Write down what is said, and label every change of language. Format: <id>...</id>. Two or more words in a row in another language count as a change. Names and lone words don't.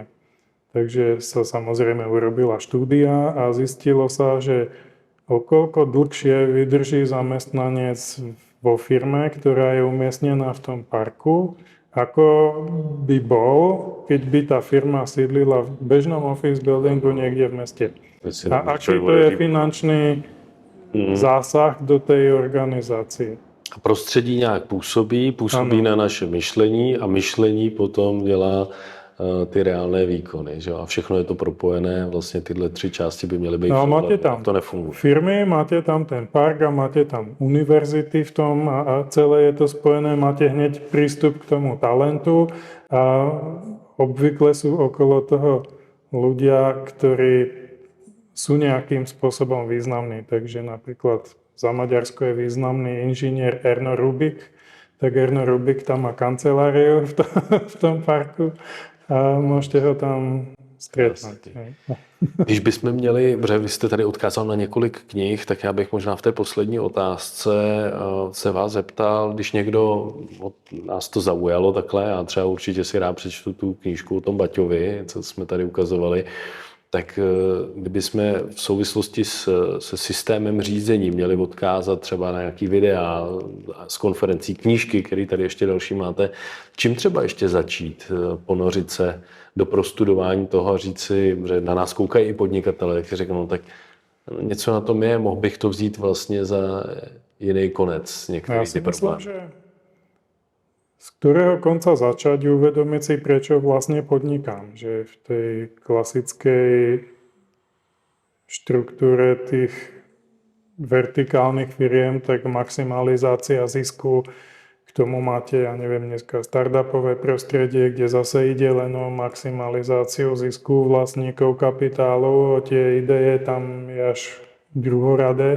<sk>Takže sa samozrejme urobila štúdia a zistilo sa, že o koľko dlhšie vydrží zamestnanec vo firme, ktorá je umiestnená v tom parku, ako by bol, keď by tá firma sídlila v bežnom</sk> <en>office buildingu</en> <sk>niekde v meste. A aký to je finančný zásah do tej organizácie.</sk> <cs>A prostředí nějak působí na naše myšlení a myšlení potom dělá ty reálné výkony. Že? A všechno je to propojené, vlastně tyhle tři části by měly být.</cs> <sk>No, máte tam to nefunguje. firmy, máte tam ten park a máte tam univerzity v tom a celé je to spojené, máte hneď prístup k tomu talentu a obvykle sú okolo toho ľudia, ktorí sú nejakým spôsobom významní. Takže napríklad za Maďarsko je významný inžinier Erno Rubik, tak Erno Rubik tam má kanceláriu v tom parku a môžete ho tam stretnúť.</sk> <cs>Když bychom měli, protože vy jste tady odkázal na několik knih, tak já bych možná v té poslední otázce se vás zeptal, když někdo od nás to zaujalo takhle, já třeba určitě si rád přečtu tu knížku o tom Baťovi, co jsme tady ukazovali, tak kdyby jsme v souvislosti se systémem řízení měli odkázat třeba na nějaký videa z konferencí, knížky, které tady ještě další máte, čím třeba ještě začít, ponořit se do prostudování toho a říct si, že na nás koukají i podnikatelé, kteří řeknou, no tak něco na tom je, mohl bych to vzít vlastně za jiný konec některých ty problémů.</cs> <sk>Z ktorého konca začať uvedomiť si, prečo vlastne podnikám. Že v tej klasickej štruktúre tých vertikálnych firiem, tak maximalizácia zisku, k tomu máte, ja neviem, dneska startupové prostredie, kde zase ide len o maximalizáciu zisku vlastníkov kapitálu, o tie ideje tam je až druhoradé.</sk>